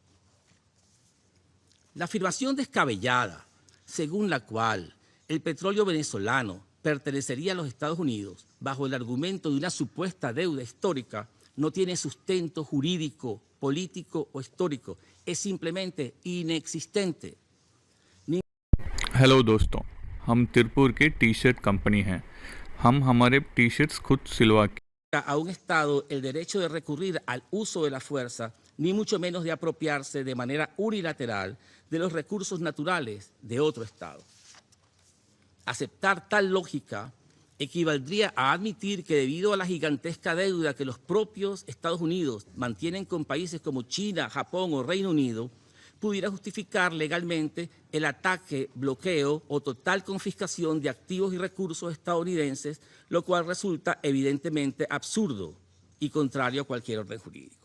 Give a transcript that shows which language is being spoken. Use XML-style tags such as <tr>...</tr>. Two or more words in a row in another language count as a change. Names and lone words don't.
<es>La afirmación descabellada, según la cual el petróleo venezolano pertenecería a los Estados Unidos bajo el argumento de una supuesta deuda histórica, no tiene sustento jurídico, político o histórico. Es simplemente inexistente.</es> <hi>हेलो दोस्तों, हम तिरपुर के</hi> <en>T shirt company</en> <hi>हैं। हम हमारे टी-शर्ट्स खुद सिलवा के</hi> <es>a un Estado el derecho de recurrir al uso de la fuerza, ni mucho menos de apropiarse de manera unilateral de los recursos naturales de otro Estado. Aceptar tal lógica equivaldría a admitir que debido a la gigantesca deuda que los propios Estados Unidos mantienen con países como China, Japón o Reino Unido, pudiera justificar legalmente el ataque, bloqueo o total confiscación de activos y recursos estadounidenses, lo cual resulta evidentemente absurdo y contrario a cualquier orden jurídico.</es>